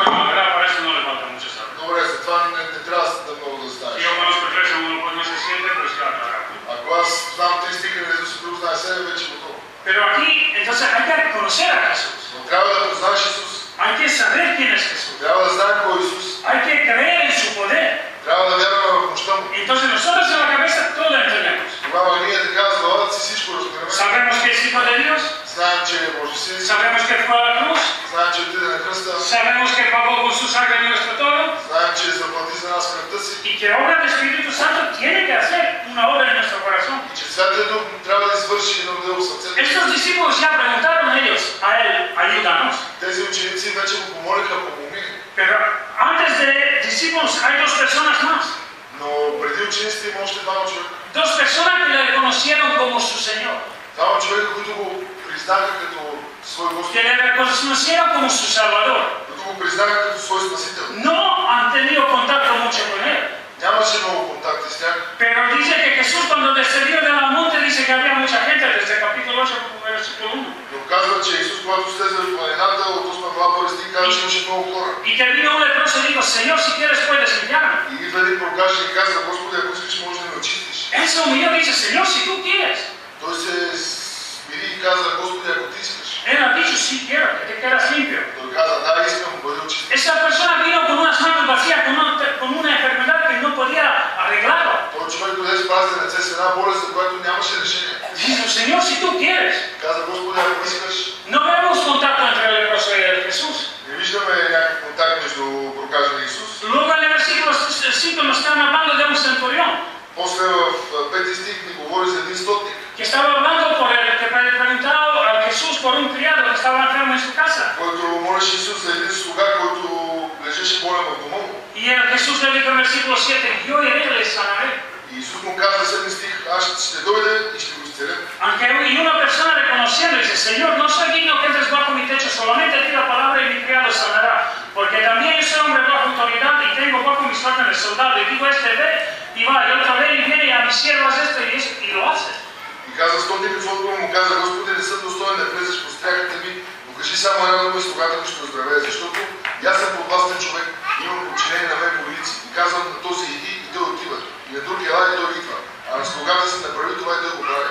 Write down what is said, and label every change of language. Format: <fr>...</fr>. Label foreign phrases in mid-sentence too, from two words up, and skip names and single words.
<es>Bueno, la verdad, para eso no le falta mucho saber.</es> <bg>Добре, за това не трябва да много да</bg> <es>Si</es> <bg>знаеш.</bg> <es>yo conozco el verso 1, pues no se siente, pues claro, claro.</es> <bg>Ако аз знам 3 стиха на Исус, друг знае 7, вече е готово.</bg> <es>Pero aquí, entonces hay que conocer a Jesús.</es> <bg>Но трябва да познаеш Исус.</bg> <es>Hay que saber quién es Jesús.</es> <bg>Трябва да знаем кой е Исус.</bg> <es>Hay que creer en su poder.</es> <bg>Трябва да вярваме в мощта му.</bg> <es>Entonces nosotros en la cabeza todo entendemos.</es> <bg>Тогава ние така с главата си всичко разбираме.</bg> <es>Sabemos que es hijo de Dios.</es> <bg>Знаем, че е Божи син.</bg> <es>Sabemos que fue a la cruz.</es> <bg>Знаем, че отиде на кръста.</bg> <es>Sabemos que pagó con su sangre nuestro todo.</es> <bg>Знаем, че заплати за нас кръвта си.</bg> <es>Y que obra del Espíritu Santo tiene que hacer una obra en nuestro corazón.</es> <bg>И че Святия Дух трябва да извърши едно дело в сърцето.</bg> <es>Estos discípulos ya preguntaron a ellos, a él, ayúdanos.</es> <bg>Тези ученици вече го помолиха, помогни.</bg> <es>Pero antes de discípulos hay dos personas más.</es> <bg>Но преди учениците има още двама човека.</bg> <es>Dos personas que le reconocieron como su Señor.</es> <bg>Двама човека, които го признаха като свой Господ.</bg> <es>Que le reconocieron como su Salvador.</es> <bg>Които го признаха като свой Спасител.</bg> <es>No han tenido contacto mucho con él.</es> <bg>Нямаше много контакти с тях.</bg> <es>Pero dice que Jesús cuando descendió de la monte dice que había mucha gente desde el capítulo 8, versículo 1.</es> <bg>Но казва, че Исус, когато слезе в планината, от 8 глава първи стих, казва, че имаше много хора.</bg> <es>Y que vino un leproso y dijo, Señor, si quieres puedes limpiarme.</es> <bg>И идва един прокажен и казва, Господи, ако искаш, може да ме очистиш.</bg> <es>Él se humilló y dice, Señor, si tú quieres.</es> <bg>Той се смири и каза, Господи, ако ти искаш.</bg> <es>Él ha dicho, sí quiero, que te quedas limpio.</es> <bg>Той каза, да, искам, бъди очистен.</bg> <es>Esa persona vino con unas manos vacías, con una enfermedad que no podía arreglarla.</es> <bg>Той човек дойде с празни ръце с една болест, за която нямаше решение.</bg> <es>Dice, Señor, si tú quieres.</es> <bg>Каза, Господи, ако искаш.</bg> <es>No vemos contacto entre el leproso y el Jesús.</es> <bg>Не виждаме някакъв контакт между прокажен Исус.</bg> <es>Luego en el versículo 5 nos están hablando de un centurión.</es> <bg>После в 5 стих ни говори за един стотник.</bg> <es>Que estaba hablando por el que preguntaba al Jesús por un criado que estaba enfermo en su casa.</es> <bg>Който молеше Исус за един слуга, който лежеше болен в дома му.</bg> <es>Y el Jesús le dijo en el versículo 7, yo iré y le sanaré.</es> <bg>И Исус му каза в 7 стих, аз ще дойда и ще го изцеля.</bg> <es>Aunque y una persona reconociendo dice, Señor, no soy digno que entres bajo mi techo, solamente di la palabra y mi criado sanará. Porque también yo soy hombre bajo autoridad y tengo bajo mis órdenes soldado. Y digo ve y va, y otro ve y viene y a mis siervos esto y lo hace.</es> <bg>И каза стотникът в отговор му каза, Господи, не съм достоен да влезеш по стряхата ми, но кажи само една дума и слугата ми ще оздравее, защото и аз съм подвластен човек, имам подчинение на мен войници. И казвам на този иди и той отива. И на другия ела и той идва. А на слугата си направи това и той го прави.</bg>